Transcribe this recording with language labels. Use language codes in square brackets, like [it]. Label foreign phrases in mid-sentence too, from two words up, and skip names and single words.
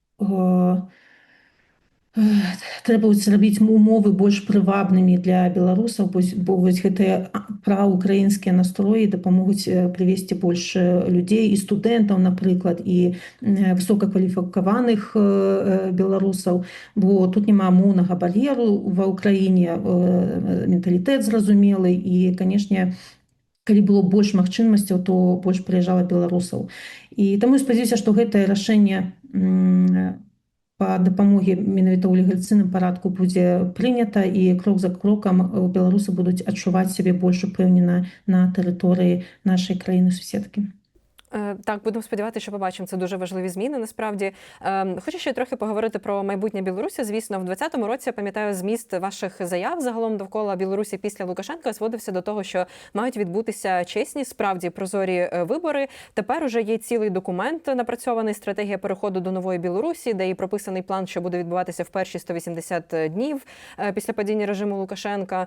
[be] трэба зрабіць умовы больш прывабнымі для беларусаў, бо вось гэтыя праўкраінскія настроі дапамогуць прывесці больш людзей, і студэнтаў, напрыклад, і высокакваліфікаваных беларусаў, бо тут няма моўнага бар'еру ва Ўкраіне, менталітэт зразумелы, і, канешне, калі было больш магчымасцяў, то больш прыязджала беларусаў. І таму спадзяюся, што гэтае рашэнне па дапамогі менавіта ў легалізацыйным парадку будзе прынята, і крок за крокам беларусы будуць адчуваць сябе больш упэўнена на тэрыторыі нашай краіны-суседкі. [uk] Так, будемо сподіватися, що побачимо. Це дуже важливі зміни, насправді. Хочу ще трохи поговорити про майбутнє Білорусі. Звісно, в 2020 році, я пам'ятаю, зміст ваших заяв загалом довкола Білорусі після Лукашенка зводився до того, що мають відбутися чесні, справді прозорі вибори. Тепер уже є цілий документ, напрацьований «Стратегія переходу до нової Білорусі», де і прописаний план, що буде відбуватися в перші 180 днів після падіння режиму Лукашенка.